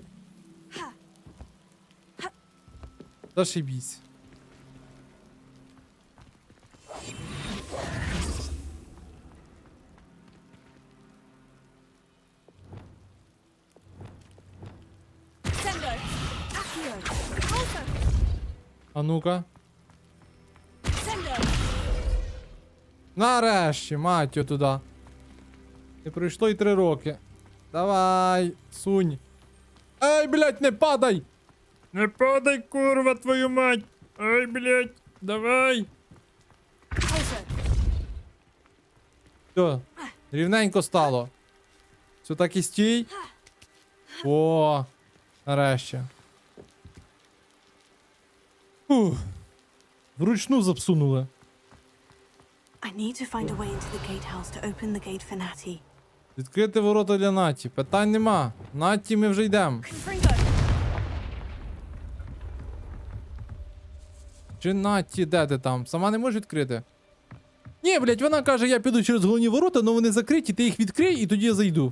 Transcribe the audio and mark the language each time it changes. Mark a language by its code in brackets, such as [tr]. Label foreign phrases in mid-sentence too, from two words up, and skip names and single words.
[uk] Зашибісь. Sendo. Accio. Repulso. А ну-ка. Sendo. Нарешті, мать його туди. Не пройшло й 3 роки. Давай, сунь. Ай, блядь, не падай! Не падай, курва, твою мать! Ай, блядь, давай! Все, рівненько стало. Все так і стій. О, нарешті. Фух. Вручну запсунули. [en] I need to find a way into the gatehouse to open the gate for Natty. [uk] Відкрити ворота для Наті. Питань нема. Наті ми вже йдемо. Чи Наті, де ти там? Сама не можеш відкрити? Ні, блядь, вона каже, я піду через головні ворота, але вони закриті, ти їх відкрий і тоді я зайду.